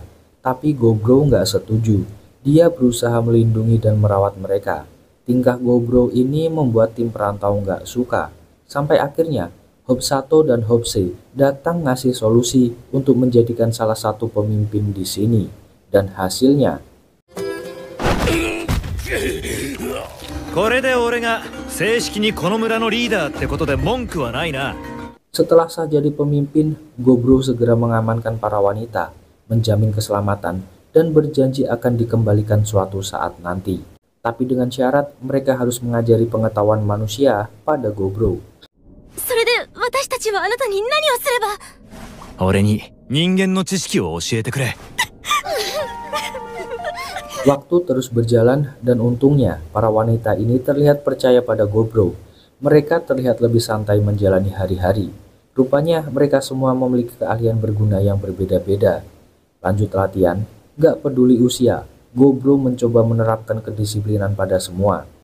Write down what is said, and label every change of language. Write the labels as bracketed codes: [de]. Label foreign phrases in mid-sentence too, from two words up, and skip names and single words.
[id] Tapi Gobro nggak setuju. Dia berusaha melindungi dan merawat mereka. Tingkah Gobro ini membuat tim perantau nggak suka. Sampai akhirnya Hobsato dan Hobse datang ngasih solusi untuk menjadikan salah satu pemimpin di sini. Dan hasilnya [ja] これで俺が正式にこの村のリーダーってことで文句はないな [id] Setelah sah jadi pemimpin, Gobro segera mengamankan para wanita, menjamin keselamatan, dan berjanji akan dikembalikan suatu saat nanti. Tapi dengan syarat mereka harus mengajari pengetahuan manusia pada Gobro. [ja] それで私たちはあなたに何をすれば。俺に人間の知識を教えてくれ [id] Waktu terus berjalan dan untungnya para wanita ini terlihat percaya pada Gobro. Mereka terlihat lebih santai menjalani hari-hari. Rupanya mereka semua memiliki keahlian berguna yang berbeda-beda. Lanjut latihan, gak peduli usia, Gobro mencoba menerapkan kedisiplinan pada semua.